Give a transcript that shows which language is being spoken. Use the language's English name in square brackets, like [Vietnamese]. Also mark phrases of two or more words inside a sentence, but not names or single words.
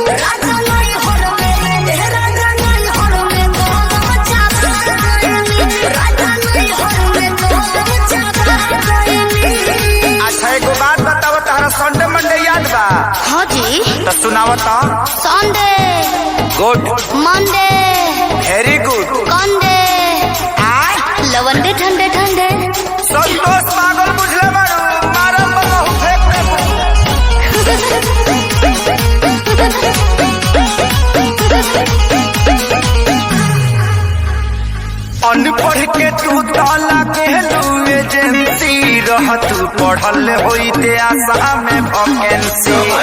[Bhojpuri] एगो बात बताओ, तारा [English] Sunday Monday [Bhojpuri] याद बा? हाँ जी। तो सुनाओ तो। संडे गुड, मंडे [English] very good, [Bhojpuri] कंडे लवंडे ठंडे ठंडे। संतोष पागल बुझले बाड़ू, मारम बहु फेंक अनपढ़ के तू ताला के एजेंसी रह, तू पढ़ल होई ते आशा में वैकेंसी।